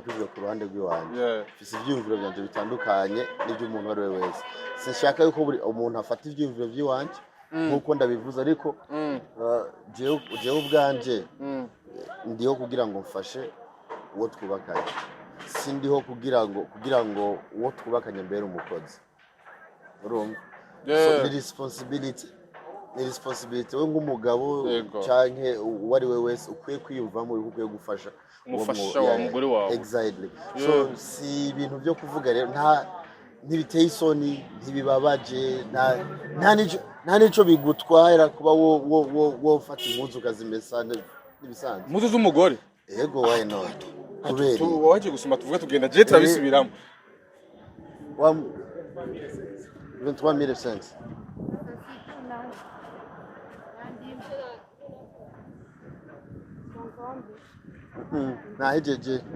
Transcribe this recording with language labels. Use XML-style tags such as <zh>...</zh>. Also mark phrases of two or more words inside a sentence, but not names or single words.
<rn>kuvuga ku ruhande rw'iwanje fise ivyumviro byanje bitandukanye n'ivy'umuntu wari we wese sinshaka yuko buri umuntu afata ivyumviro by'iwanje nkuko ndabivuze ariko jewe ubwanje ndiho kugira ngo mfashe uwo twubakanye sindiho kugira ngo uwo twubakanye mbere umukozi urumva</rn> <en>so the responsibility</en> <rn>we nk'umugabo canke uwari we wese ukwiye kwiyumvamo ukwiye gufasha umufasha wa mugore wawe</rn> <en>exactly so</en> <rn>si ibintu byo kuvuga rero ntibiteye isoni ntibibabaje nta nico bigutwara kuba wo fata impuzu ukazimesa n'ibisanzwe impuzu z'umugore yego</rn> <en>why not</en> <rn>kubera waje gusoma tuvuga tugenda je turabisubiramo 23,500 nahejeje</rn>